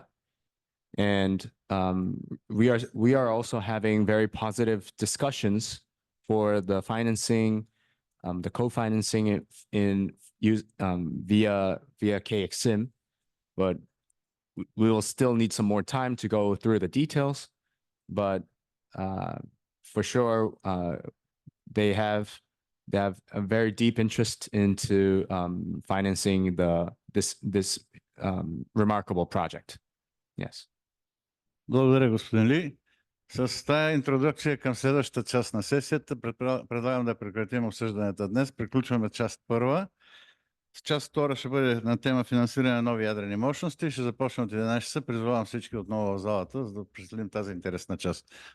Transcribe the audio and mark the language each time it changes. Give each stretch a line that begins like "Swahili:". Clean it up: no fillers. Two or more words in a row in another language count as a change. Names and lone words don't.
English: And we are also having very positive discussions for the financing, the co-financing via KXM, but we will still need some more time to go through the details. But for sure, they have a very deep interest into financing this remarkable project. Yes.
Bulgarian: Благодаря, господин Ли. С тая интродукция към следващата част на сесията предлагам да прекратим обсъжданията днес. Приключваме част първа. Част втора ще бъде на тема финансиране на нови ядрени мощности. Ще започнем от 11 часа. Призвавам всички отново в залата, за да представим тази интересна част.